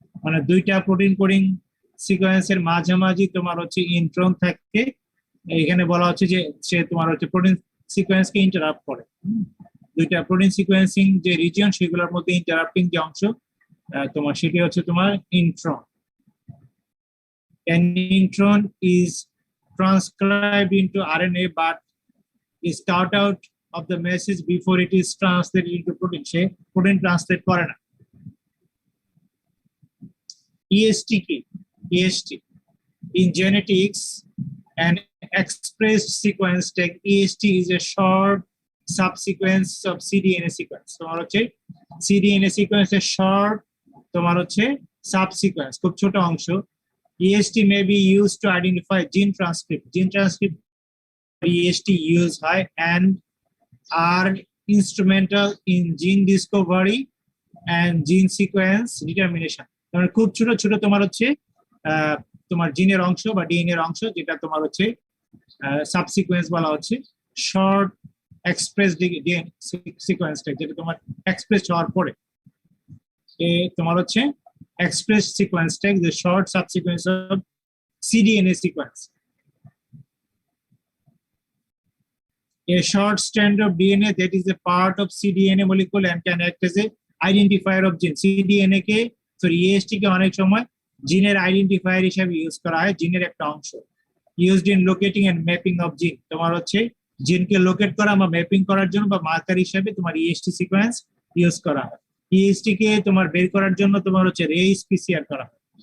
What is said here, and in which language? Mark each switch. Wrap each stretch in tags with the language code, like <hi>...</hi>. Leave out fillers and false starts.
<bn>মানে দুইটা protein coding সিকোয়েন্সের মাঝামাঝি তোমার হচ্ছে ইন্ট্রন থাকে। এখানে বলা হচ্ছে যে সে তোমার হচ্ছে প্রোটিন সিকোয়েন্সকে ইন্টারাপ্ট করে। দুইটা প্রোটিন সিকোয়েন্সিং যে রিজিয়ন সেগুলোর মধ্যে ইন্টারাপ্টিং যে অংশ তোমার, সেটি হচ্ছে তোমার intron.</bn> <en>An intron is transcribed into RNA but is cut out of the message before it is translated into protein.</en> <bn>Say protein translate করে না।</bn> <en>EST</en> <bn>কি?</bn> <en>EST in genetics an expressed sequence tag EST is a short subsequence of cDNA sequence.</en> <bn>তোমার হচ্ছে cDNA sequence এর short তোমার হচ্ছে সাবসিকোয়েন্স, খুব ছোট অংশ।</bn> <en>EST may be used to identify gene transcript. Gene transcript EST use হয় and are instrumental in gene discovery and gene sequence determination.</en> <bn>মানে খুব ছোট ছোট তোমার হচ্ছে তোমার জিনের অংশ বা ডিএনএ এর অংশ, যেটা তোমার হচ্ছে সাবসিকোয়েন্স বলা হচ্ছে। শর্ট এক্সপ্রেস সিকোয়েন্স, যেটা তোমার এক্সপ্রেস হওয়ার পরে তোমার হচ্ছে</bn> <en>express sequence tag, the short subsequence of cDNA sequence. A short strand of DNA that is a part of cDNA molecule and can act as a identifier of gene.</en> <bn>cDNA K EST কে অনেক সময় জিনের identifier হিসেবে use করা হয়, জিনের একটা অংশ।</bn> <en>used in locating and mapping of gene,</en> <bn>তোমার হচ্ছে জিনকে লোকেট করা বা ম্যাপিং করার জন্য বা মার্কার হিসেবে তোমার EST সিকোয়েন্স ইউজ করা হয়। EST কে তোমার বের করার জন্য তোমার হচ্ছে রেস পিসিআর করা হয়।</bn>